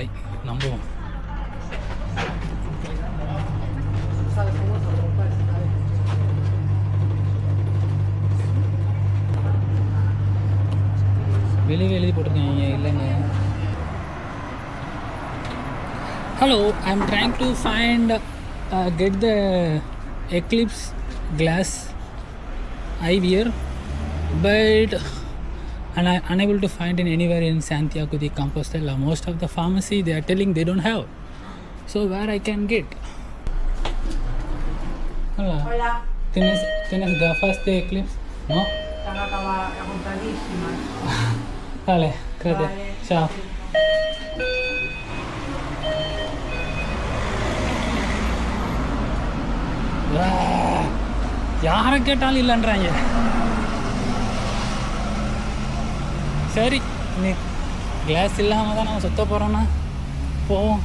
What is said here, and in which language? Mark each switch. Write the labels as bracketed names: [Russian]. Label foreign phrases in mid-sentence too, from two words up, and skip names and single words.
[Tamil] நம்புவோம். வெளியே எழுதி போட்டிருக்கேன் இல்லைங்க. [English] ஹலோ, I am trying to find get the Eclipse glass eye wear, but and I unable to find it anywhere in Santiago de Compostela. Most of the pharmacy they are telling they don't have, so where I can get? [Spanish] Hola. ¿Tienes gafas de Eclipse? No. Están agotadísimas. Vale, gracias. Vale. Chao. [Tamil] யாரை கேட்டாலும் இல்லைன்றாங்க. சரி, நீ கிளாஸ் இல்லாமல் தான் நம்ம சுத்த போகிறோன்னா போவோம்.